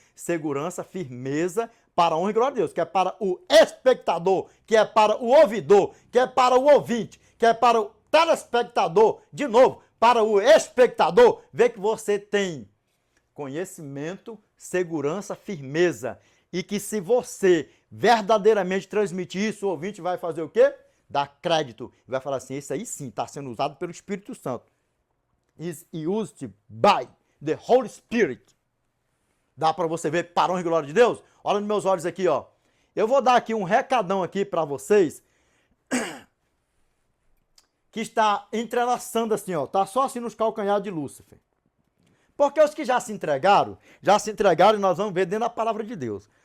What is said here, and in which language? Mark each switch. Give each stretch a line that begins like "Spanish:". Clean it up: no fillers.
Portuguese: Segurança, firmeza, para a honra e glória de Deus, que é para o espectador, que é para o ouvidor, que é para o ouvinte, que é para o telespectador, de novo, para o espectador, ver que você tem conhecimento, segurança, firmeza, e que se você verdadeiramente transmitir isso, o ouvinte vai fazer o quê? Dar crédito e vai falar assim, esse aí sim está sendo usado pelo Espírito Santo.
English: Is used by the Holy Spirit.
Portuguese: Dá para você ver, para a honra e glória de Deus? Olha nos meus olhos aqui, ó. Eu vou dar aqui um recadão aqui para vocês que está entrelaçando assim, ó. Tá só assim nos calcanhares de Lúcifer. Porque os que já se entregaram e nós vamos ver dentro da palavra de Deus.